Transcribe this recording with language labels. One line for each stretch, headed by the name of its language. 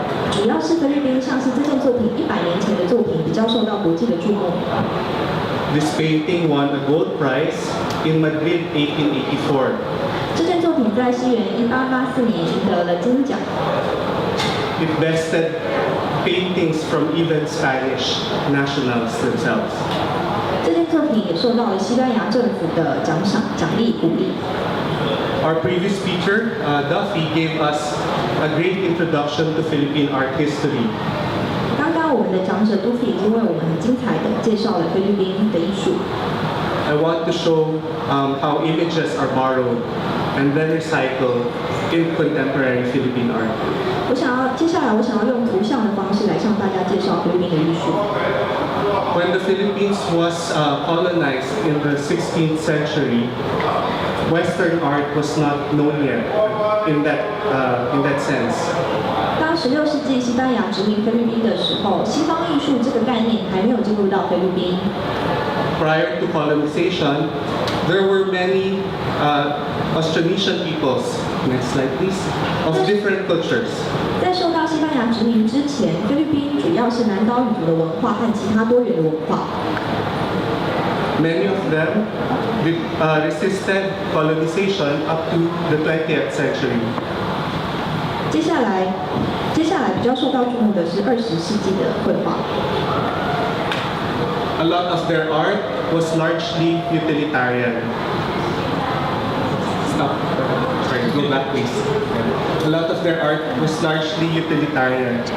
Chinese: 主要是菲律宾像是这件作品100年前的作品比较受到国际的注目。
English: This painting won a gold prize in Madrid 1884.
Chinese: 这件作品在西元1884年赢得了金奖。
English: It bested paintings from even Spanish nationals themselves.
Chinese: 这件作品也受到了西班牙政府的奖励鼓励。
English: Our previous speaker, Duffie, gave us a great introduction to Philippine art history.
Chinese: 刚刚我们的讲者 Duffie 已经为我们很精彩的介绍了菲律宾的艺术。
English: I want to show how images are borrowed and then recycled in contemporary Philippine art.
Chinese: 接下来我想要用图像的方式来向大家介绍菲律宾的艺术。
English: When the Philippines was colonized in the 16th century, Western art was not known yet in that sense.
Chinese: 当16世纪西班牙殖民菲律宾的时候，西方艺术这个概念还没有进入到菲律宾。
English: Prior to colonization, there were many Austronesian peoples. Next slide, please. Of different cultures.
Chinese: 在受到西班牙殖民之前，菲律宾主要是南岛语族的文化和其他多元的文化。
English: Many of them resisted colonization up to the 20th century.
Chinese: 接下来比较受到注目的是20世纪的绘画。
English: A lot of their art was largely utilitarian. Stop. Sorry, go back please. A lot of their art was largely utilitarian.